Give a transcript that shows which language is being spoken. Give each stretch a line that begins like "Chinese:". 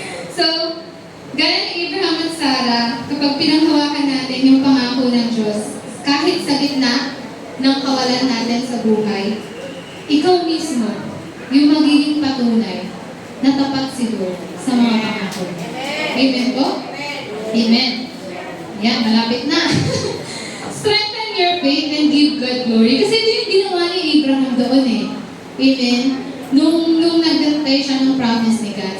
Filipino: So, gaya ni Abraham at Sarah, kapag pinanghawakan natin yung pangako ng Diyos, kahit sa gitna ng kawalan natin sa buhay, ikaw mismo yung magiging patunay na tapat si Lord sa mga pangako. Amen po? Amen. Yan, malapit na.
English: Strengthen your faith and give God glory.
Filipino: Kasi ito yung ginawa ni Abraham doon eh. Amen? Nung nagdantay siya ng promise ni God.